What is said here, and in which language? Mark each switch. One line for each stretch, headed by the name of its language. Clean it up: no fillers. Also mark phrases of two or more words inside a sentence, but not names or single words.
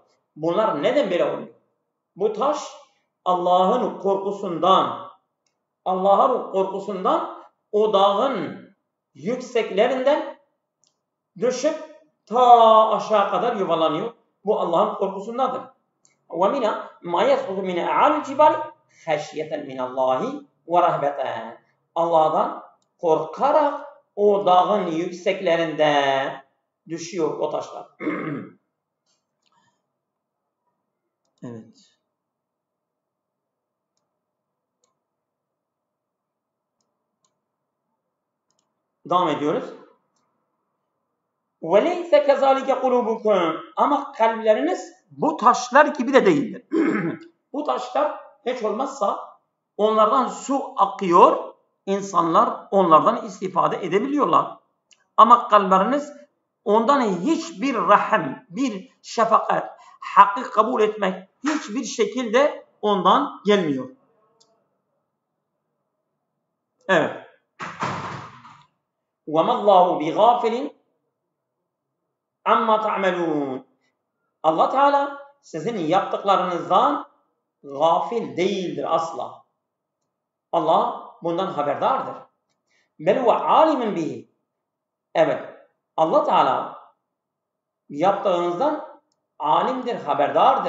Turkish: Bunlar neden böyle oluyor? Bu taş Allah'ın korkusundan o dağın yükseklerinden düşüp ta aşağı kadar yuvarlanıyor. Bu Allah'ın korkusundadır.
Arabic: وَمِنَا مَا يَسْقُطُ مِنَ اَعَالِ الْجِبَالِ خَشْيَةً مِنَ اللّٰهِ وَرَهْبَةً.
Turkish: Allah'tan korkarak o dağın yükseklerinde düşüyor o taşlar. Evet. Devam ediyoruz.
Arabic: وَلَيْسَ كَذَٰلِكَ قُلُوبُكُمْ.
Turkish: Ama kalpleriniz bu taşlar gibi de değildir. Bu taşlar hiç olmazsa onlardan su akıyor, insanlar onlardan istifade edebiliyorlar. Ama kalpleriniz ondan hiçbir rahim, bir şefakat, hakkı kabul etmek hiçbir şekilde ondan gelmiyor. Evet.
Arabic: وَمَا اللّٰهُ بِغَافِلٍ عما تعملون.
Turkish: Allah Teala sizin yaptıklarınızdan gafil değildir asla. Allah bundan haberdardır.
Arabic: بل هو عالم به. Evet.
Turkish: Allah Teala yaptığınızdan alimdir, haberdardır.